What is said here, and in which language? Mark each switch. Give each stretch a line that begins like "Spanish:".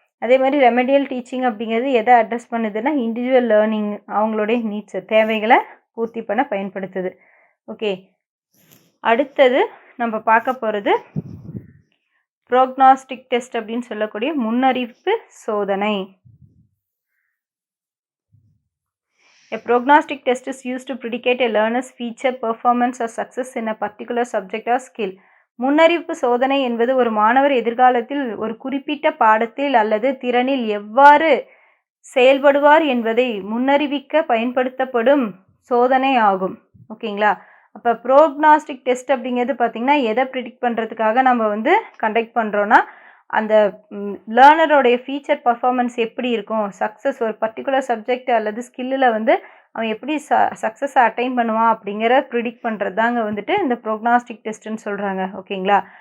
Tamil: அதே மாதிரி remedial teaching அப்படிங்கிறது எதை அட்ரஸ் பண்ணுதுன்னா, இண்டிவிஜுவல் லேர்னிங், அவங்களுடைய நீட்ஸு தேவைகளை பூர்த்தி பண்ண பயன்படுத்துது. ஓகே. அடுத்தது நம்ம பார்க்க போகிறது ப்ரோக்னாஸ்டிக் டெஸ்ட் அப்படின்னு சொல்லக்கூடிய முன்னறிவிப்பு சோதனை.
English: A prognostic test is used to predicate a learner's future performance or success in a particular subject or skill.
Tamil: முன்னறிவிப்பு சோதனை என்பது ஒரு மாணவர் எதிர்காலத்தில் ஒரு குறிப்பிட்ட பாடத்தில் அல்லது திறனில் எவ்வாறு செயல்படுவார் என்பதை முன்னறிவிக்க பயன்படுத்தப்படும் சோதனை ஆகும். ஓகேங்களா? அப்போ ப்ரோக்னாஸ்டிக் டெஸ்ட் அப்படிங்கிறது பார்த்திங்கன்னா எதை ப்ரிடிக்ட் பண்ணுறதுக்காக நம்ம வந்து கண்டக்ட் பண்ணுறோன்னா, அந்த லேர்னரோடைய ஃபீச்சர் பர்ஃபார்மன்ஸ் எப்படி இருக்கும், சக்ஸஸ் ஒரு பர்டிகுலர் சப்ஜெக்ட் அல்லது ஸ்கில்லில் வந்து அவன் எப்படி சக்ஸஸை அட்டைன் பண்ணுவான் அப்படிங்கிற ப்ரிடிக்ட் பண்ணுறது தாங்க வந்துட்டு இந்த ப்ரோக்னாஸ்டிக் டெஸ்ட்டுன்னு சொல்கிறாங்க. ஓகேங்களா?